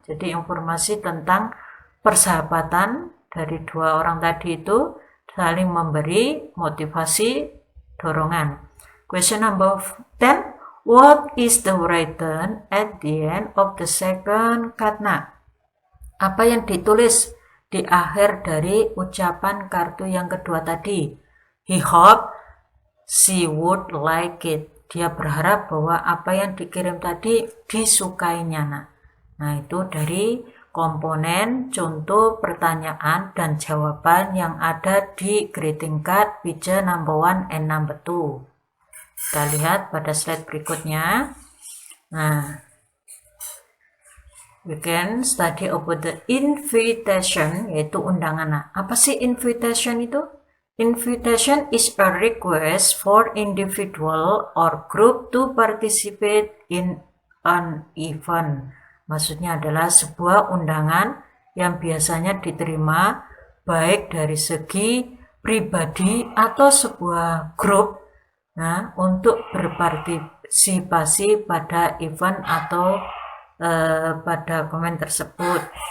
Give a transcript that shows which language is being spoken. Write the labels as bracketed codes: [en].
[id] Jadi informasi tentang persahabatan dari dua orang tadi itu saling memberi motivasi, dorongan. [en] Question number 10. What is the written at the end of the second card? [id] Nah, apa yang ditulis di akhir dari ucapan kartu yang kedua tadi? [en] He hoped she would like it. [id] Dia berharap bahwa apa yang dikirim tadi disukainya. Nah, itu dari komponen contoh pertanyaan dan jawaban yang ada di [en] greeting card picture number 1 and number 2. [id] Kita lihat pada slide berikutnya. Nah, [en] we can study about the invitation, [id] yaitu undangan. Nah, apa sih invitation itu? [en] Invitation is a request for individual or group to participate in an event. [id] Maksudnya adalah sebuah undangan yang biasanya diterima baik dari segi pribadi atau sebuah grup, nah, untuk berpartisipasi pada event atau pada komen tersebut.